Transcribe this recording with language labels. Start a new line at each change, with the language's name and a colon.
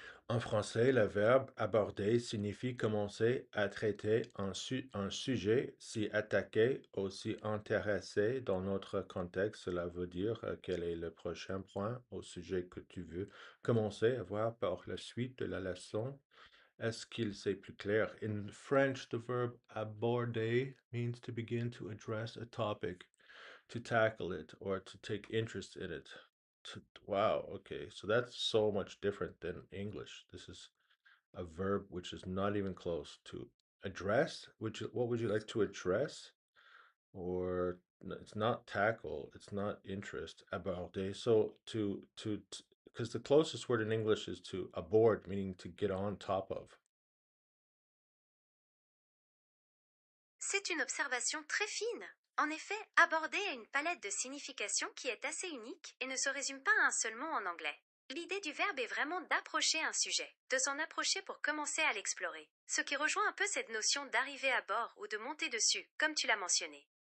French: En français, le verbe aborder signifie commencer à traiter un sujet, s'y attaquer ou s'y intéresser. Dans notre contexte, cela veut dire quel est le prochain point au sujet que tu veux commencer à voir par la suite de la leçon. Est-ce qu'il c'est plus clair?
English: In French, the verb aborder means to begin to address a topic, to tackle it, or to take interest in it. Wow, okay, so that's so much different than English. This is a verb which is not even close to address. What would you like to address? Or it's not tackle, it's not interest. Aborder. So because the closest word in English is to aboard, meaning to get on top of.
French: C'est une observation très fine. En effet, aborder a une palette de significations qui est assez unique et ne se résume pas à un seul mot en anglais. L'idée du verbe est vraiment d'approcher un sujet, de s'en approcher pour commencer à l'explorer, ce qui rejoint un peu cette notion d'arriver à bord ou de monter dessus, comme tu l'as mentionné.